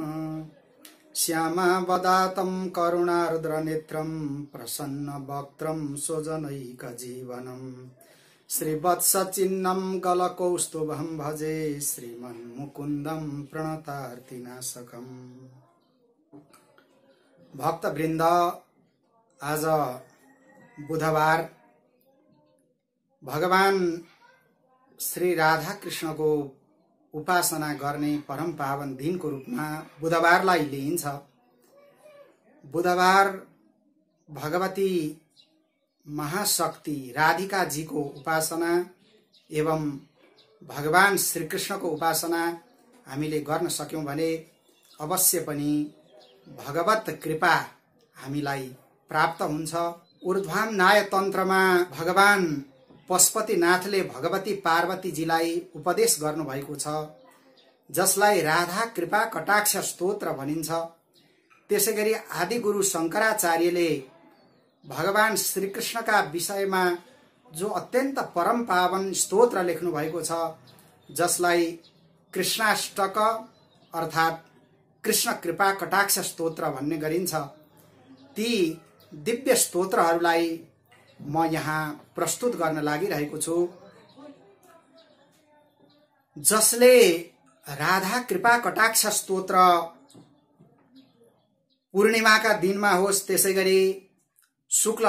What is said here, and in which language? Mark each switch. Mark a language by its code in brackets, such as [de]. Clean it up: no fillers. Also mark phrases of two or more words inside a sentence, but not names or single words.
[sa] श्यामावदातं करुणार्द्रनेत्रं प्रसन्नवक्त्रं स्वजनैकजीवनं श्रीवत्सचिह्नं गलकौस्तुभं भजे श्रीमन्मुकुन्दं प्रणतार्तिनाशकम्। [ne] भक्तवृन्द, आज बुधबार भगवान श्री राधा कृष्ण को उपासना गर्ने परम पावन दिनको रूपमा बुधबारलाई लिइन्छ। बुधबार भगवती महाशक्ति राधिका जी को उपासना एवं भगवान श्री कृष्ण को उपासना हामीले गर्न सक्यौं भने अवश्य पनि भगवत कृपा हामीलाई प्राप्त हुन्छ। ऊर्ध्वामनाय तन्त्रमा भगवान पशुपतिनाथले भगवती पार्वतीजीलाई उपदेश गर्नुभएको छ, जसलाई राधा कृपा कटाक्ष स्तोत्र भनिन्छ। त्यसैगरी आदिगुरु शंकराचार्यले भगवान श्रीकृष्णका विषयमा जो अत्यन्त परम पावन स्तोत्र लेख्नु भएको छ, जसलाई कृष्णाष्टक अर्थात कृष्ण कृपा कटाक्ष स्तोत्र भन्ने गरिन्छ, ती दिव्य स्तोत्रहरूलाई म यहाँ प्रस्तुत गर्न लागिरहेको छु। जसले राधा कृपा कटाक्ष स्तोत्र पूर्णिमाका दिनमा होस्, त्यसैगरी शुक्ल